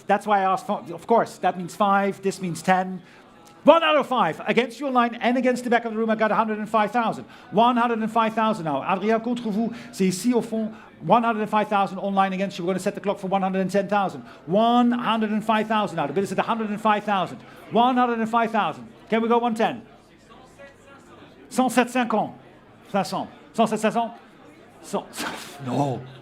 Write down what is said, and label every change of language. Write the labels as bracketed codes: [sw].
[en] That's why I asked for, of course, that means 5. This means 10. 1 out of 5. Against your line and against the back of the room, I got 105,000. 105,000 now. [fr] Adrien, contre vous, c'est ici au fond. [en] 105,000 online against you. We're going to set the clock for 110,000. 105,000 now. The bid is at 105,000. 105,000. Can we go 110? 107,50. 500. 107,500. No.